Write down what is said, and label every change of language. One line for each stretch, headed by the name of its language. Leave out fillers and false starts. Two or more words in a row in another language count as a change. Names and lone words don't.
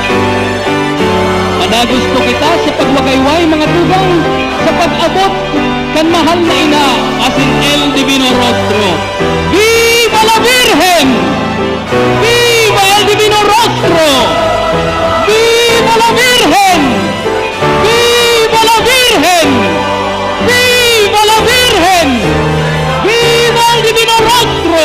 Bikol: Gusto kita sa pagwagayway mga tugang sa pag-abot kan mahal na ina, asin el divino rostro.
Spanish: Viva la Virgen! Viva el divino rostro! Viva la Virgen! Viva la Virgen! Viva la Virgen! Viva el divino rostro!